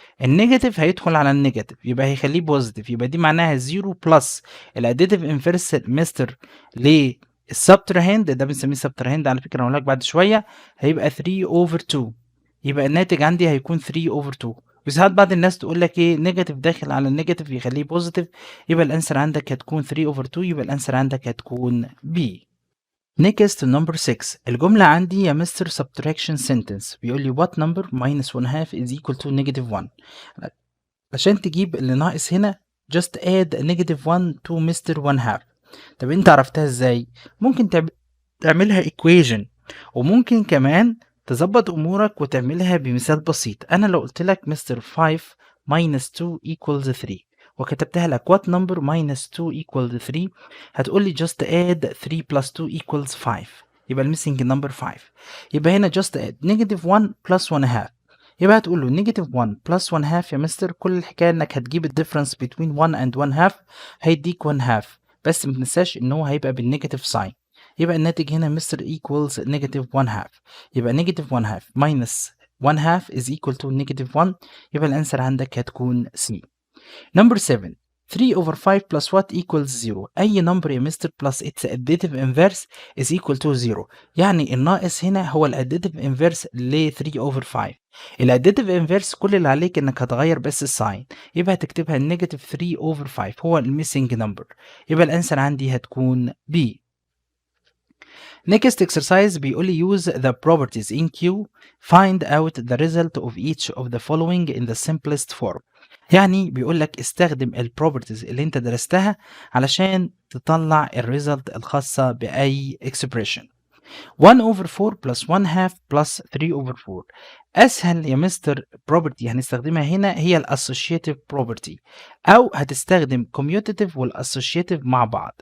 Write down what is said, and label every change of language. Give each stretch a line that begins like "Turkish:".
Arabic: النيجاتيف هيدخل على النيجاتيف يبقى هيخليه بوزيتيف، يبقى دي معناها 0 بلس الاديتيف انفيرس مستر للسبتراهند، ده بنسميه سبتراهند على فكرة هقول لك بعد شوية، هيبقى 3 over 2، يبقى الناتج عندي هيكون 3 over 2. وساعات بعض الناس تقول لك ايه نيجاتيف داخل على النيجاتيف يخليه بوزيتيف، يبقى الانسر عندك هتكون
English: 3 over 2،
Arabic: يبقى الانسر عندك هتكون B.
English: next number 6.
Arabic: الجملة عندي يا مستر
English: subtraction sentence
Arabic: بيقول لي
English: what number minus 1/2 is equal to negative 1.
Arabic: عشان تجيب اللي ناقص هنا
English: just add negative 1 to
Arabic: مستر 1/2. طب انت عرفتها ازاي؟ ممكن تعملها equation، وممكن كمان تظبط امورك وتعملها بمثال بسيط. انا لو قلت لك مستر
English: 5 minus 2 equals 3
Arabic: وكتبتها لك
English: what number minus 2 equals 3،
Arabic: هتقول لي
English: just add 3 plus 2 equals 5، يبقى الميسنج number 5.
Arabic: يبقى هنا
English: just add negative 1 plus 1/2،
Arabic: يبقى هتقول له
English: negative 1 plus 1/2 يا mister.
Arabic: كل الحكايه انك هتجيب الديفرنس
English: between 1 and 1/2
Arabic: هيديك 1/2، بس ما تنساش ان هو هيبقى بالنيجاتيف ساين. يبقى الناتج هنا مستر
English: equals negative 1/2. يبقى negative 1/2 minus 1/2 is equal to negative 1.
Arabic: يبقى الانسر عندك هتكون C.
English: Number 7. 3 over 5 plus what equals 0.
Arabic: أي نمبر يا مستر
English: plus its additive inverse is equal to 0.
Arabic: يعني الناقص هنا هو الاديتيف inverse ل 3 over 5. الاديتيف inverse كل اللي عليك انك هتغير بس الساين، يبقى هتكتبها negative 3 over 5 هو الميسنج نمبر. يبقى الانسر عندي هتكون B.
English: Next exercise
Arabic: بيقول لي
English: use the properties in Q, find out the result of each of the following in the simplest form.
Arabic: يعني بيقول لك استخدم البروبرتيز اللي انت درستها علشان تطلع الريزلت الخاصة بأي expression.
English: 1 over 4 plus 1/2 plus 3 over 4.
Arabic: أسهل يا مستر property هنستخدمها هنا هي الأسوشيتيف property، أو هتستخدم
English: commutative
Arabic: والأسوشيتيف مع بعض.